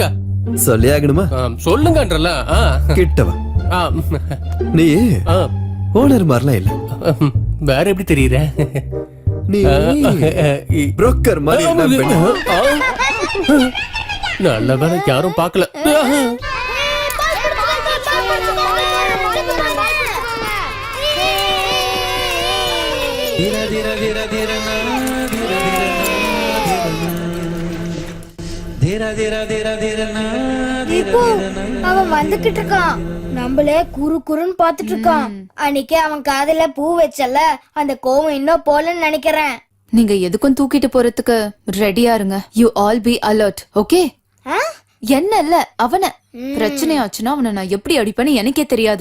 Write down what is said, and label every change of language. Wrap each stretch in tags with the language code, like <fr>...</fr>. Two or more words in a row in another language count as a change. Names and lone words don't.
<ta>சொல்லியாகணுமா? சொல்லுங்கன்றல. கிட்டவா நீ ஓனர் மாதிரிலாம் இல்ல. வேற எப்படி தெரியுற? நீ புரோக்கர் மாதிரி. நல்ல வேலை யாரும் பார்க்கல. धीरा धीरा धीरा धीरा ना धीरा धीरा धीरा धीरा धीरा धीरा ना இப்போ அவன் வந்துகிட்டு இருக்கான். நம்மளே குறு குறுன்னு பாத்துட்டு இருக்கான். அன்னைக்கு அவன் காதுல பூ வச்சல, அந்த கோவம் இன்னும் போலன்னு நினைக்கிறேன். நீங்க எதுக்கும் தூக்கிட்டு போறதுக்கு ரெடியா இருங்க.</ta> <en>you all be alert, okay?</en> <ta>என்ன இல்ல, அவன பிரச்சனை ஆச்சுன்னா அவனை நான் எப்படி அடிப்பேன்னு எனக்கே தெரியாது.</ta>